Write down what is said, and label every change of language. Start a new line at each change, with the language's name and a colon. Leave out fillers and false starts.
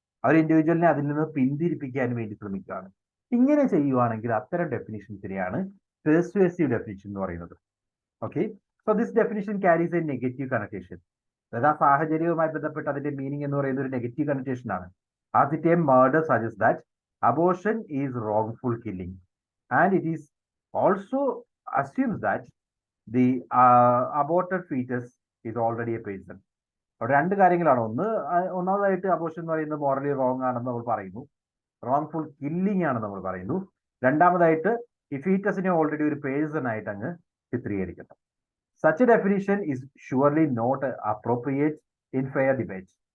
Malayalam: ആ ഒരു ഇൻഡിവിജ്വലിനെ അതിൽ നിന്ന് പിന്തിരിപ്പിക്കാൻ വേണ്ടി ശ്രമിക്കുകയാണ്. ഇങ്ങനെ ചെയ്യുവാണെങ്കിൽ അത്തരം ഡെഫിനിഷൻസിനെയാണ് പെർസ്യൂസീവ് ഡെഫിനിഷൻ എന്ന് പറയുന്നത്. Okay,
English: So this definition carries a negative connotation.
Malayalam: അതായത് ആ സാഹചര്യവുമായി ബന്ധപ്പെട്ട് അതിന്റെ മീനിങ് എന്ന് പറയുന്ന ഒരു നെഗറ്റീവ് കണക്ടേഷൻ ആണ്.
English: As the term murder suggest that abortion is wrongful killing, and it is also assumes that the aborted fetus is already a person.
Malayalam: അവിടെ രണ്ട് കാര്യങ്ങളാണ്. ഒന്നാമതായിട്ട് അബോർഷൻ എന്ന് പറയുന്നത് മോറലി റോങ് ആണെന്ന് നമ്മൾ പറയുന്നു, റോങ്ഫുൾ കില്ലിംഗ് ആണെന്ന് നമ്മൾ പറയുന്നു. രണ്ടാമതായിട്ട് ഈ ഫീറ്റസിനെ ഓൾറെഡി ഒരു പേഴ്സൺ ആയിട്ട് അങ്ങ് ചിത്രീകരിക്കുന്നു.
English: Such a definition is surely not appropriate in fair debate.